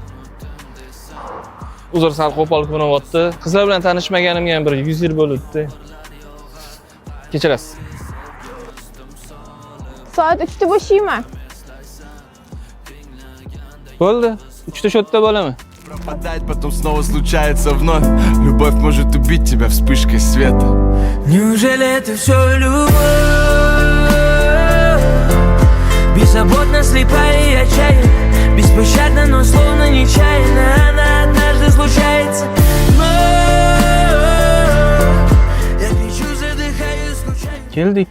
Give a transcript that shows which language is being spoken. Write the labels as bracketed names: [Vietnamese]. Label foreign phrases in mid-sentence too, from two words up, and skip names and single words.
[Uzbek] Uzr, sal qo'pol ko'rinyapti. Qizlar bilan tanishmaganimga ham bir 100 yil bo'ldi. Kechirasiz. Soat 3da bo'shayman. Bo'ldi. 3da shodda bo'laman. [Russian] Пропадать, потом снова случается вновь. Любовь может убить тебя вспышкой света. Неужели это все любовь? Беззаботно, слепая и отчаянна, беспощадна, но словно нечаянно. Она однажды случается, но я кричу, задыхаюсь, скучаю. [Uzbek] Keldik.